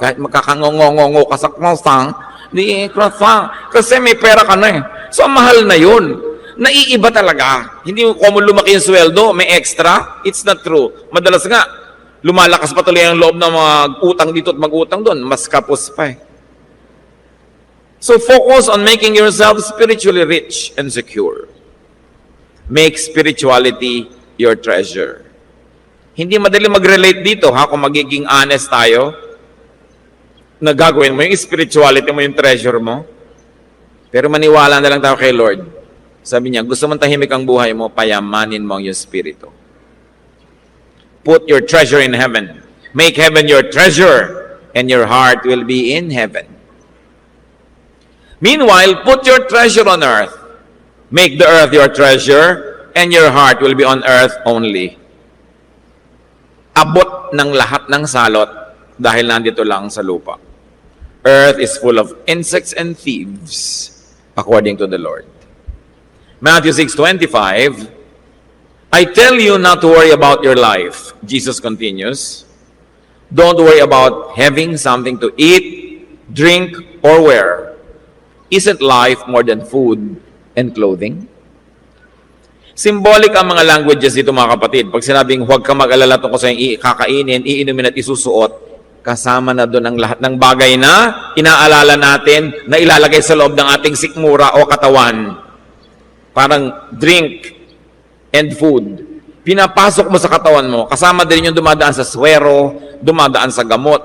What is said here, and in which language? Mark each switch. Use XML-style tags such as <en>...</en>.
<tl>Kahit magkakangongongo ka sa croissant, di croissant. Kasi may pera ka na eh. So, mahal na yun. Naiiba talaga. Hindi mo common lumaki yung sweldo, may extra.</tl> <en>It's not true.</en> <tl>Madalas nga, lumalakas pa tuloy ang loob ng mga utang dito at mag-utang doon. Mas kapos pa eh.</tl> <en>So, focus on making yourself spiritually rich and secure. Make spirituality your treasure.</en> <tl>Hindi madali mag-relate dito, kung magiging honest tayo, na gagawin mo yung spirituality mo, yung treasure mo. Pero maniwala na lang tayo kay Lord. Sabi niya, gusto mong tahimik ang buhay mo, payamanin mo ang iyong spirito.</tl> <en>Put your treasure in heaven. Make heaven your treasure, and your heart will be in heaven. Meanwhile, put your treasure on earth. Make the earth your treasure, and your heart will be on earth only.</en> <tl>Abot ng lahat ng salot dahil nandito lang sa lupa.</tl> <en>Earth is full of insects and thieves, according to the Lord. Matthew 6:25, I tell you not to worry about your life. Jesus continues, don't worry about having something to eat, drink, or wear. Isn't life more than food and clothing?</en> <tl>Symbolic ang mga languages dito mga kapatid. Pag sinabing huwag ka mag-alala tungkol sa iyong kakainin, iinumin at isusuot, kasama na doon ang lahat ng bagay na inaalala natin na ilalagay sa loob ng ating sikmura o katawan. Parang</tl> <en>drink and food.</en> <tl>Pinapasok mo sa katawan mo, kasama din yung dumadaan sa swero, dumadaan sa gamot.</tl>